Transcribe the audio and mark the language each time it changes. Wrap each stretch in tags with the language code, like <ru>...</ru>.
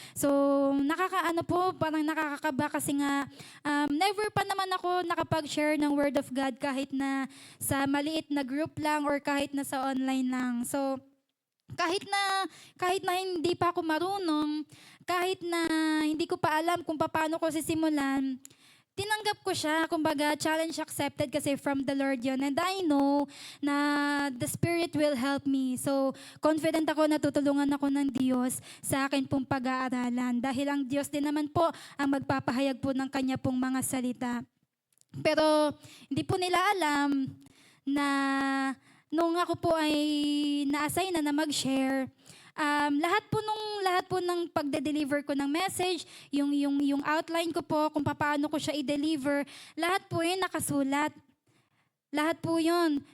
<tl>So nakakaano po, parang nakakakaba kasi nga never pa naman ako nakapag-share ng Word of God kahit na sa maliit na group lang or kahit na sa online lang. So kahit na hindi pa ako marunong, kahit na hindi ko pa alam kung paano ko sisimulan, tinanggap ko siya.</tl> <en>Kumbaga, challenge accepted</en> <tl>kasi</tl> <en>from the Lord yun. And I know na the Spirit will help me.</en> <tl>So, confident ako na tutulungan ako ng Diyos sa akin pong pag-aaralan. Dahil ang Diyos din naman po ang magpapahayag po ng Kanya pong mga salita. Pero, hindi po nila alam na nung ako po ay na-assign na mag-share, lahat po ng pagde-deliver ko ng message, yung outline ko po, kung paano ko siya i-deliver, lahat po yun nakasulat. Lahat po yun.</tl>